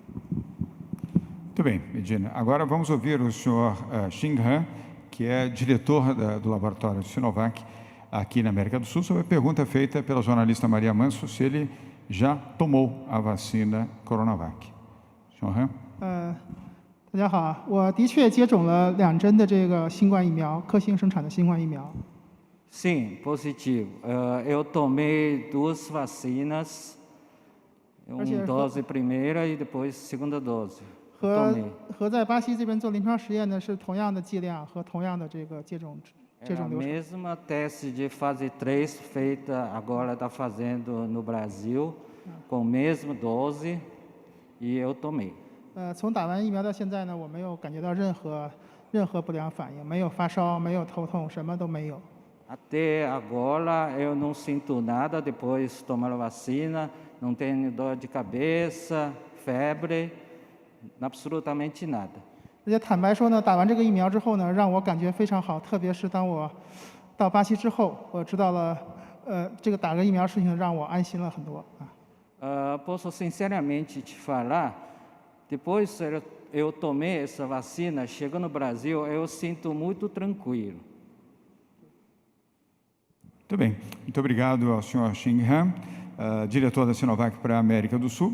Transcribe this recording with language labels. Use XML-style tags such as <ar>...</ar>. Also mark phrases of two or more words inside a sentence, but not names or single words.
<pt>Muito bem, Medina. Agora vamos ouvir o senhor Xing Han, que é diretor do laboratório Sinovac aqui na América do Sul, sobre a pergunta feita pela jornalista Maria Manso, se ele já tomou a vacina Coronavac. Senhor Han?</pt> <zh>大家好，我的确接种了2针的这个新冠疫苗，科兴生产的新冠疫苗。</zh> <pt>Sim, positivo. Eu tomei 2 vacinas, uma dose primeira e depois segunda dose.</pt> <zh>和在巴西这边做临床实验的是同样的剂量和同样的这个接种流程。</zh> <pt>mesma teste de fase 3 feita agora está fazendo no Brasil, com a mesma dose, e eu tomei.</pt> <zh>从打完疫苗到现在呢，我没有感觉到任何不良反应，没有发烧，没有头痛，什么都没有。</zh> <pt>Até agora eu não sinto nada depois de tomar a vacina, não tenho dor de cabeça, febre, absolutamente nada.</pt> <zh>而且坦白说呢，打完这个疫苗之后呢，让我感觉非常好，特别是当我到巴西之后，我知道了，这个打个疫苗事情让我安心了很多啊。</zh> <pt>Posso sinceramente te falar, depois eu tomei essa vacina, chegando no Brasil, eu sinto muito tranquilo. Muito bem. Muito obrigado ao senhor Xing Han, diretor da Sinovac para a América do Sul.</pt>